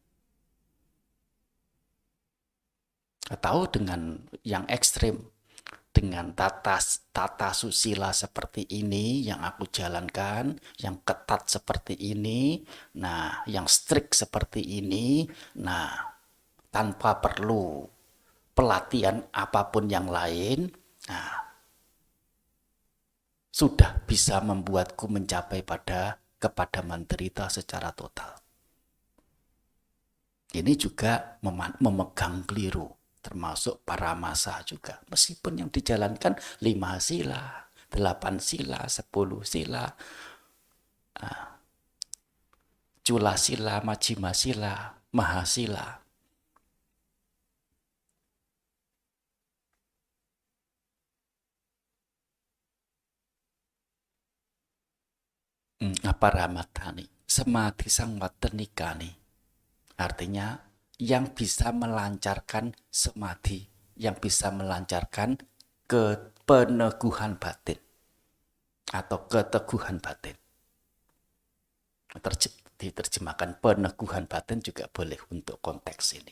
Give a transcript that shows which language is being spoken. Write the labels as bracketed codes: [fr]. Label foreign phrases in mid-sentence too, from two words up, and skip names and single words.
[id] Atau dengan yang ekstrim, dengan tata susila seperti ini yang aku jalankan, yang ketat seperti ini, yang strict seperti ini, tanpa perlu pelatihan apapun yang lain, sudah bisa membuatku mencapai kepada menderita secara total. Ini juga memegang keliru, termasuk para masa juga. Meskipun yang dijalankan 5 sila, 8 sila, 10 sila, [pi] Cula sila, Majjhima sila, [id] Mahasila. [pi] Aparamatani, samadhi sangwatanikani. [id] Artinya yang bisa melancarkan samadhi, yang bisa melancarkan peneguhan batin atau keteguhan batin. Diterjemahkan peneguhan batin juga boleh untuk konteks ini.